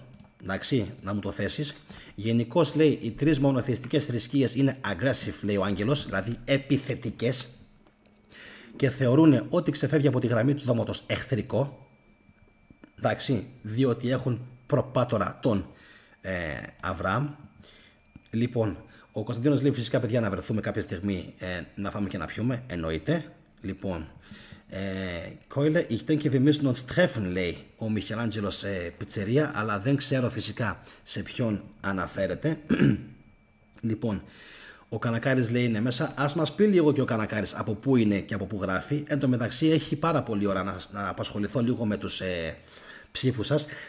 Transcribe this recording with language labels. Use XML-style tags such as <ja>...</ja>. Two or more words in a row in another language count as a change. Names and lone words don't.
<el>Εντάξει, να μου το θέσεις. Γενικώς λέει οι τρεις μονοθεϊστικές θρησκείες είναι aggressive, λέει ο Άγγελος, δηλαδή επιθετικές, και θεωρούν ότι ξεφεύγει από τη γραμμή του δώματος εχθρικό. Εντάξει, διότι έχουν προπάτορα τον Αβραάμ. Λοιπόν, ο Κωνσταντίνος λέει φυσικά παιδιά να βρεθούμε κάποια στιγμή να φάμε και να πιούμε, εννοείται. Λοιπόν, Κόιλε,</el> <de>ich denke wir müssen uns treffen,</de> <el>λέει ο Μιχελάντζελος πιτσερία, αλλά δεν ξέρω φυσικά σε ποιον αναφέρεται. Λοιπόν, ο Κανακάρης λέει είναι μέσα. Ας μας πει λίγο και ο Κανακάρης από πού είναι και από πού γράφει. Εν τω μεταξύ έχει πάρα πολλή ώρα να απασχοληθώ λίγο με τους ψήφους σας.</el>